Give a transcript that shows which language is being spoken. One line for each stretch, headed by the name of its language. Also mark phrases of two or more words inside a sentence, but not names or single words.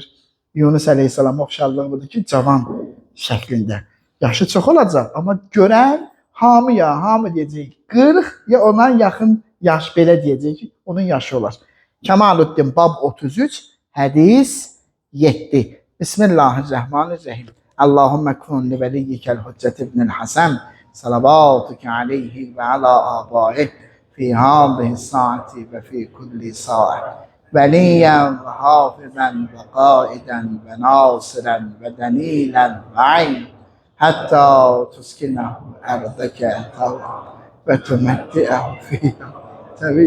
Azerbaijani: Yunus Əleyhisselam oxşarlığı budur ki, cavan şəklində. Yaşı çox olacaq, amma görən hamı ya, hamı deyəcək 40 ya ona yaxın yaş belə deyəcək ki, onun yaşı olar. Kemaluddin Bab 33, hədis 7.
Arabic: بسم الله الرحمن الرحيم. اللهم كن لوليك الحجة ابن الحسن صلواتك عليه وعلى آبائه في هذه الساعة وفي كل ساعة. وليا وحافظا وقائدا وناصرا ودليلا وعينا حتى تسكنه أرضك وتمتعه فيها طويلا.